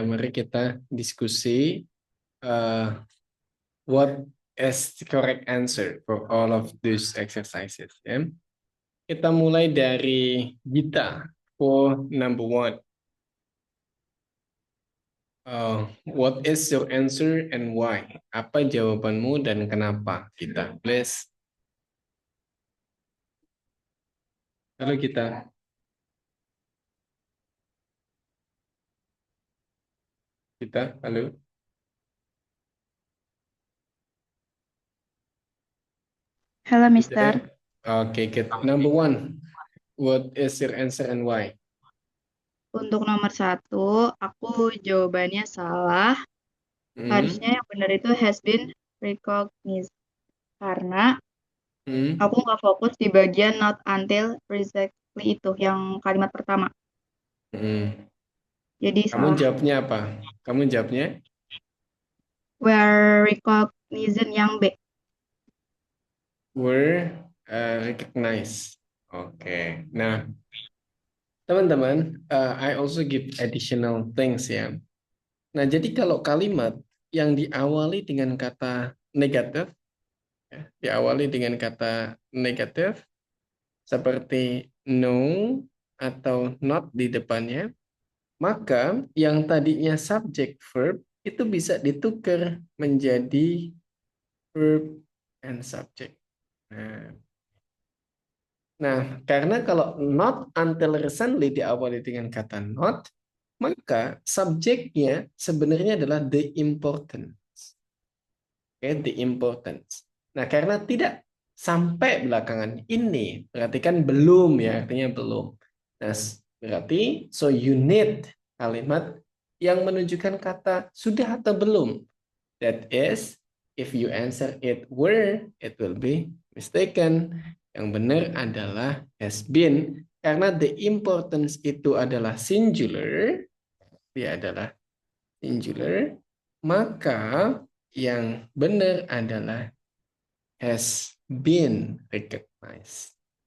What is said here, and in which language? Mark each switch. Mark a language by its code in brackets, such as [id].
[id] Mari kita diskusi [en] what is the correct answer for all of these exercises. Ya. [id] Kita mulai dari Gita for number one. [en] What is your answer and why? [id] Apa jawabanmu dan kenapa? [en] Kita, please. [id] Halo kita. Kita, halo. Halo, Kita. [en] Mister. Okay, good. Number one. What is your answer and why? [id] Untuk nomor 1, aku jawabannya salah. Harusnya yang benar itu [en] has been recognized. [id] Karena aku nggak fokus di bagian [en] not until precisely [id] itu, yang kalimat pertama. Jadi Kamu salah. jawabnya apa? Kamu jawabnya? [en] Were recognized [id] yang B. [en] Were recognized. Oke. Nah, teman-teman, I also give additional things ya. [id] Nah, jadi kalau kalimat yang diawali dengan kata negatif, ya, diawali dengan kata negatif, seperti no atau not di depannya, maka yang tadinya subject verb itu bisa ditukar menjadi verb and subject. Nah, karena kalau [en] not until recently [id] diawali dengan kata not, maka subjeknya sebenarnya adalah [en] the importance. [id] Oke, the importance. Nah, karena tidak sampai belakangan ini, berarti kan belum ya, artinya belum. Nah, berarti [en] so you need [id] kalimat yang menunjukkan kata sudah atau belum. [en] That is, if you answer it were, it will be mistaken. [id] Yang benar adalah has been. Karena the importance itu adalah singular, dia adalah singular, maka yang benar adalah [en] has been recognized.